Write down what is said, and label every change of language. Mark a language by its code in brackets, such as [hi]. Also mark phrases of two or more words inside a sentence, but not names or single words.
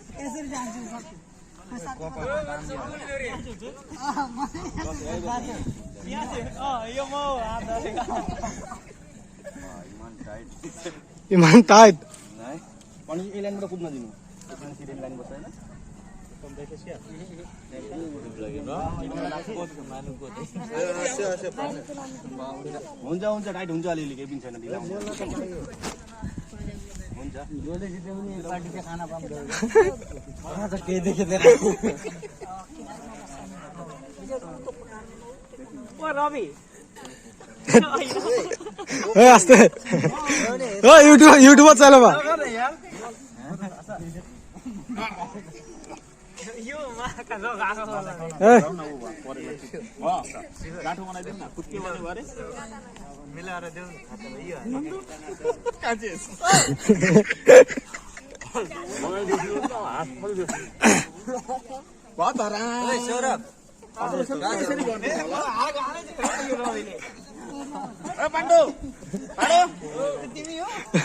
[as] ইমান টাইট [ne] हुन्छ हुन्छ टाइट हुन्छ, अलिअलि केही पनि छैन। ढिला हुन्छ खाना पाउँछ केही देखेर रवि [as] আস্তে ইউটিউবত চাই ল'বা। [ne] मिलाएर देऊ पाण्डु तिमी हो